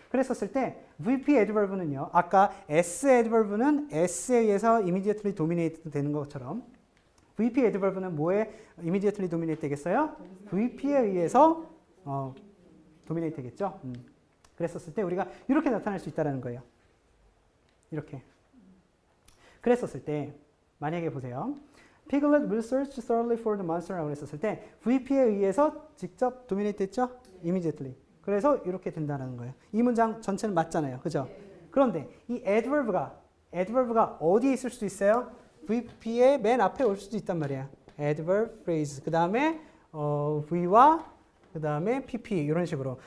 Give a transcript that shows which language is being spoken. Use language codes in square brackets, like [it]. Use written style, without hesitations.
[ko] 그랬었을 때 VP adverb는요. 아까 S adverb는 S에 의해서 immediately dominate 되는 것처럼 VP adverb는 뭐에 immediately dominate 되겠어요? VP에 의해서 dominate 되겠죠? 그랬었을 때 우리가 이렇게 나타날 수 있다는 거예요. 이렇게. 그랬었을 때 만약에 보세요. [en] Piglet will search thoroughly for the monster [ko] 라고 했었을 때 VP에 의해서 직접 dominate 됐죠? [en] immediately. [ko] 그래서 이렇게 된다는 거예요. 이 문장 전체는 맞잖아요. 그죠? 그런데 이 adverb가 어디에 있을 수도 있어요? VP의 맨 앞에 올 수도 있단 말이에요. [en] adverb phrase. [ko] 그 다음에 V와 그 다음에 PP 이런 식으로.